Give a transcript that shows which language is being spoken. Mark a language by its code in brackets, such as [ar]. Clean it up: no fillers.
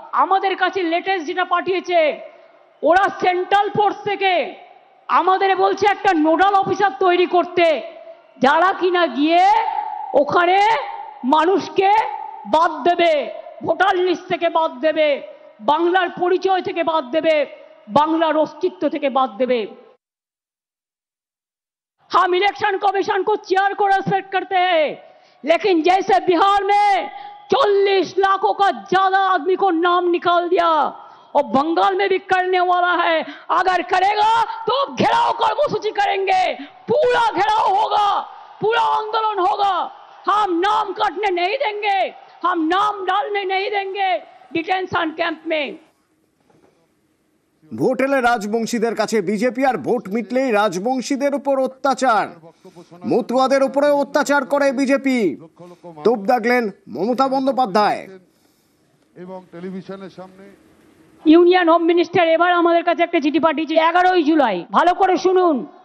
[bn] আমাদের কাছে লেটেস্ট যেটা পাঠিয়েছে, ওরা সেন্ট্রাল ফোর্স থেকে আমাদের বলছে একটা নোডাল অফিসার তৈরি করতে, যারা কিনা গিয়ে ওখানে মানুষকে বাদ দেবে, ভোটার লিস্ট থেকে বাদ দেবে, বাংলার পরিচয় থেকে বাদ দেবে, বাংলার অস্তিত্ব থেকে বাদ देवे। [hi] हम इलेक्शन कमीशन को चेयर को रेस्पेक्ट करते हैं, लेकिन जैसे बिहार में 40 लाखों का ज्यादा आदमी को नाम निकाल दिया और बंगाल में भी करने वाला है, अगर करेगा तो घेराव कर्मसूची करेंगे, पूरा घेराव होगा, पूरा आंदोलन होगा। हम नाम काटने नहीं देंगे। हम नाम डालने नहीं देंगे डिटेंशन कैंप में। [bn] ভোট এলে রাজবংশীদের কাছে বিজেপি, আর ভোট মিটলেই রাজবংশীদের উপর অত্যাচার, মতুয়াদের উপরে অত্যাচার করে বিজেপি। তোপ দাগলেন মমতা বন্দ্যোপাধ্যায়। এবং টেলিভিশনের সামনে ইউনিয়ন হোম মিনিস্টার এবার আমাদের কাছে একটা চিঠি পাঠিয়েছে 11ই জুলাই, ভালো করে শুনুন।